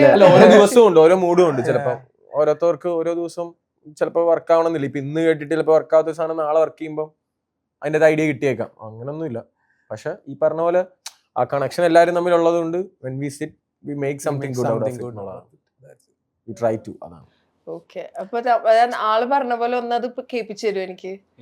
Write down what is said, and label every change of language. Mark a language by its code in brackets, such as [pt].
[ml] ഓരോ ദിവസവും ഉണ്ട്, ഓരോ മൂഡും ഉണ്ട്. ചിലപ്പം ഓരോരുത്തർക്ക് ഓരോ ദിവസം ചിലപ്പോൾ വർക്ക് ആവണമെന്നില്ല. ഇപ്പൊ ഇന്ന് കേട്ടിട്ട് ചിലപ്പോൾ വർക്ക് ആവാത്ത സാധനം നാളെ വർക്ക് ചെയ്യുമ്പോൾ അതിൻ്റെ ഐഡിയ കിട്ടിയേക്കാം. അങ്ങനൊന്നുമില്ല. പക്ഷെ ഈ പറഞ്ഞ പോലെ ആ കണക്ഷൻ എല്ലാവരും തമ്മിലുള്ളത് കൊണ്ട് [en] when we sit we make something good out of it. We try to. [ml] അതാണ്. ഓക്കെ, അപ്പൊ ആള് പറഞ്ഞ പോലെ ഒന്നത് കേൾപ്പിച്ചു തരും എനിക്ക്.